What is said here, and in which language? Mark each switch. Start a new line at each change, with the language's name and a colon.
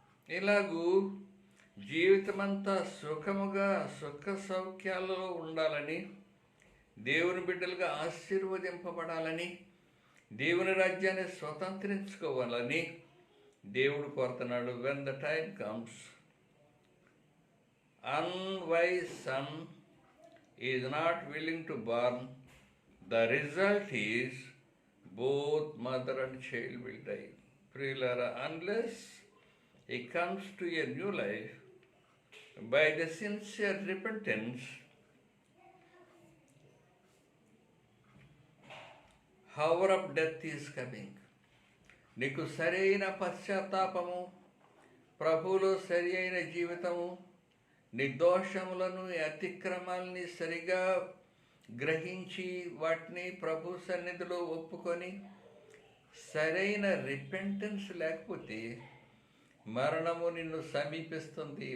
Telugu: ఇలాగూ జీవితమంతా సుఖముగా, సుఖ సౌఖ్యాలలో ఉండాలని, దేవుని బిడ్డలుగా ఆశీర్వదింపబడాలని, దేవుని రాజ్యాన్ని స్వతంత్రించుకోవాలని దేవుడు కోరుతున్నాడు.
English: When the time comes, unwise son is not willing to born, the result is both mother and child will die. Prilara, unless he comes to a new life by the sincere repentance, hour of death is coming.
Telugu: నీకు సరైన పశ్చాత్తాపము, ప్రభువులో సరి అయిన జీవితము, నిర్దోషములను అతిక్రమాలని సరిగా గ్రహించి వాటిని ప్రభు సన్నిధిలో ఒప్పుకొని సరైన రిపెంటెన్స్ లేకపోతే మరణము నిన్ను సమీపిస్తుంది.